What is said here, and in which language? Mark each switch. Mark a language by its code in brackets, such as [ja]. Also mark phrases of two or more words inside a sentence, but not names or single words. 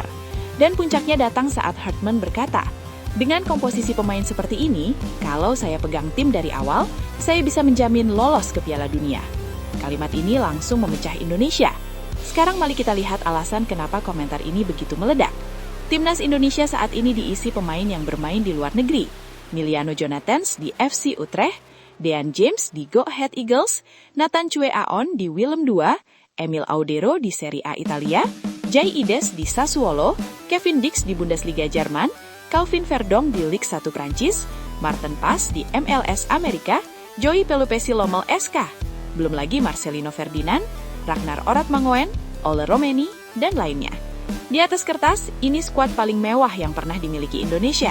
[id] Dan puncaknya datang saat Herdman berkata, dengan komposisi pemain seperti ini, kalau saya pegang tim dari awal, saya bisa menjamin lolos ke Piala Dunia. Kalimat ini langsung memecah Indonesia. Sekarang mari kita lihat alasan kenapa komentar ini begitu meledak. Timnas Indonesia saat ini diisi pemain yang bermain di luar negeri. Miliano Jonathans di FC Utrecht, Dean James di Go Ahead Eagles, Nathan Chue Aon di Willem II, Emil Audero di Serie A Italia, Jay Ides di Sassuolo, Kevin Dix di Bundesliga Jerman, Calvin Verdong di Liga 1 Prancis, Martin Pas di MLS Amerika, Joey Pelupesi Lommel SK, belum lagi Marcelino Ferdinand, Ragnar Oratmangoen, Ole Romeni, dan lainnya. Di atas kertas, ini skuad paling mewah yang pernah dimiliki Indonesia.